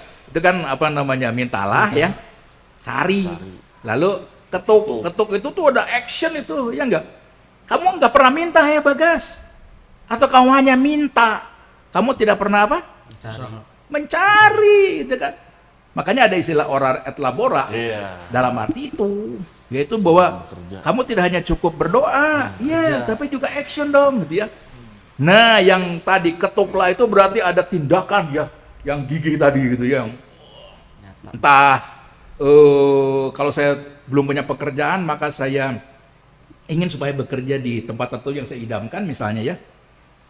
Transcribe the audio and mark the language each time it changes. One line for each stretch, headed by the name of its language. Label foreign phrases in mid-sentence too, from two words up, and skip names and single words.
Indonesian: Itu kan apa namanya mintalah ya. Cari. Lalu ketuk. Ketuk itu tuh ada action itu ya nggak. Kamu nggak pernah minta ya Bagas? Atau kamu hanya minta? Kamu tidak pernah apa? Mencari, gitu kan? Makanya ada istilah
Latin: orar et labora.
Indonesian: Dalam arti itu, yaitu bahwa kamu tidak hanya cukup berdoa, iya, tapi juga action dong, gitu ya. Nah, yang tadi ketuklah itu berarti ada tindakan ya, yang gigih tadi gitu ya. Entah kalau saya belum punya pekerjaan, maka saya ingin supaya bekerja di tempat tertentu yang saya idamkan misalnya ya.